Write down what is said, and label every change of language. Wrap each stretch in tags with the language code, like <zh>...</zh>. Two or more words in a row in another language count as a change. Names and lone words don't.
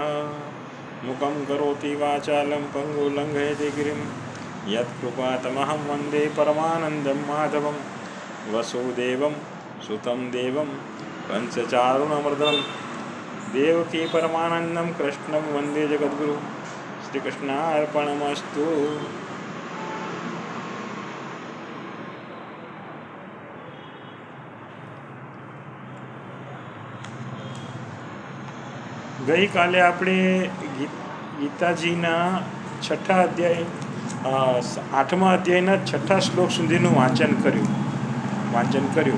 <sa>मुखं करोति वाचालं पङ्गुलङ्घयति गिरिं यत्कृपातमहं वन्दे परमानन्दं माधवं वसुदेवं सुतं देवं कंसचारुणमर्दनं देवकी परमानन्दं कृष्णं वन्दे जगद्गुरु। श्रीकृष्णार्पणमस्तु।</sa> <gu>ગઈકાલે આપણે ગીતાજીના છઠ્ઠા અધ્યાય 8મા અધ્યાયના છઠ્ઠા શ્લોક સુધીનું વાંચન કર્યું.</gu>